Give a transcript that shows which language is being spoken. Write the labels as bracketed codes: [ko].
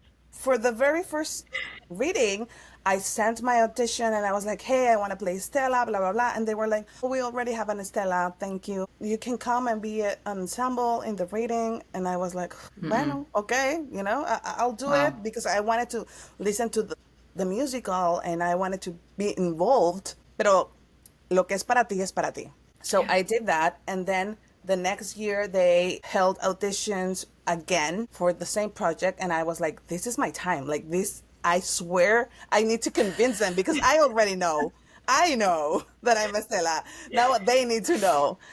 [en] for the very first reading, I sent my audition and I was like, hey, I want to play Estela, blah, blah, blah. And they were like, oh, we already have an Estela. Thank you. You can come and be an ensemble in the reading. And I was like, bueno, okay, I'll do Wow. it because I wanted to listen to the musical and I wanted to be involved. [es] Pero lo que es para ti es para ti. [en] So Yeah. I did that. And then the next year they held auditions again for the same project. And I was like, this is my time. Like this, I swear I need to convince them because I already know. I know that I'm Estela. Now they need to know.